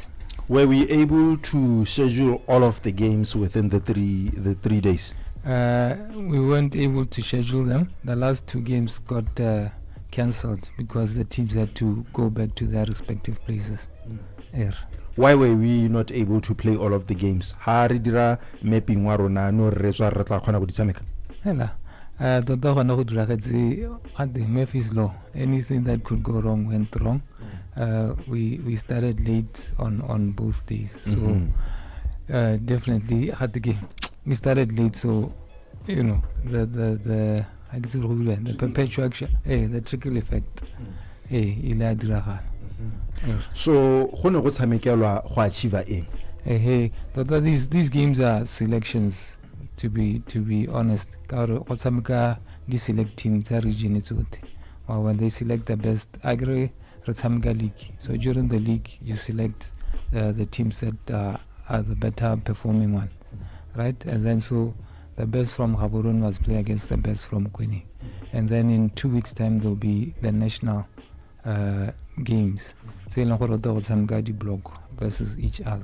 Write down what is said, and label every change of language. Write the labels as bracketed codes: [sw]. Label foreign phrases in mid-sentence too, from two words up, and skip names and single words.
[en] Were we able to schedule all of the games within the three days? We weren't able to schedule them. The last two games got cancelled because the teams had to go back to their respective places. Why were we not able to play all of the games? [tn] Ha re dira mapping wa rona no re tswa re tla khona go di tshameka. Hela tota gona go dira gatse [en] at the Murphy's law, anything that could go wrong went wrong. We started late on both days, so definitely had the game. We started late, so you know the perpetual action, the trickle effect, [tn] ila dira. So go ne go tshamekelwa go achieve eng? [en] These games are selections, to be honest. [tn] Ka re go tshameka di [en] select team [tn] tsa region tsote, [en] or when they select the best, I agree [tn] re tshameka league. [en] So during the league you select the teams that are the better performing one, right? And then so the best from Gaborone was play against the best from Kweni, and then in 2 weeks time there will be the national games. So block versus each other.